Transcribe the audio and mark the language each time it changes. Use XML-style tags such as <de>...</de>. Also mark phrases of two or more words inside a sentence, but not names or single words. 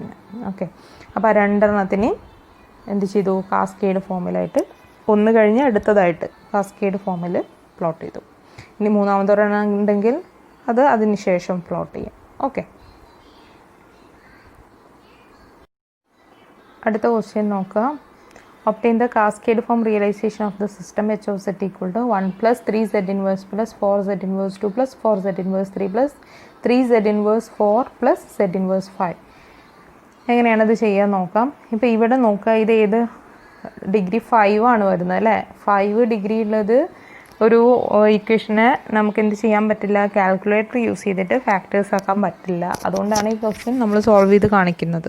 <ml>ഓക്കെ, അപ്പോൾ രണ്ടെണ്ണത്തിന് എന്ത് ചെയ്തു? കാസ്കേഡ് ഫോമിലായിട്ട് ഒന്ന് കഴിഞ്ഞ് അടുത്തതായിട്ട് കാസ്കേഡ് ഫോമിൽ പ്ലോട്ട് ചെയ്തു. ഇനി മൂന്നാമതൊരെണ്ണം ഉണ്ടെങ്കിൽ അത് അതിന് ശേഷം പ്ലോട്ട് ചെയ്യാം. ഓക്കെ, അടുത്ത ക്വസ്റ്റ്യൻ നോക്കുക.</ml> <en>obtain the cascade form realization of the system H(z) = 1 + 3Z inverse plus 4Z inverse 2 plus 4Z inverse 3 plus 3Z inverse 4 plus Z inverse 5.</en> <ml>എങ്ങനെയാണത് ചെയ്യാൻ നോക്കാം. ഇപ്പോൾ ഇവിടെ നോക്കുക, ഇത് ഏത് ഡിഗ്രി 5 ആണ് വരുന്നത് അല്ലേ? 5 ഡിഗ്രി ഉള്ളത് ഒരു ഇക്വേഷനെ നമുക്ക് എന്ത് ചെയ്യാൻ പറ്റില്ല?</ml> <en>calculator use</en> <ml>ചെയ്തിട്ട് ഫാക്ടേഴ്സ് ആക്കാൻ പറ്റില്ല. അതുകൊണ്ടാണ് ഈ ക്വസ്റ്റ്യൻ നമ്മൾ സോൾവ് ചെയ്ത് കാണിക്കുന്നത്.</ml>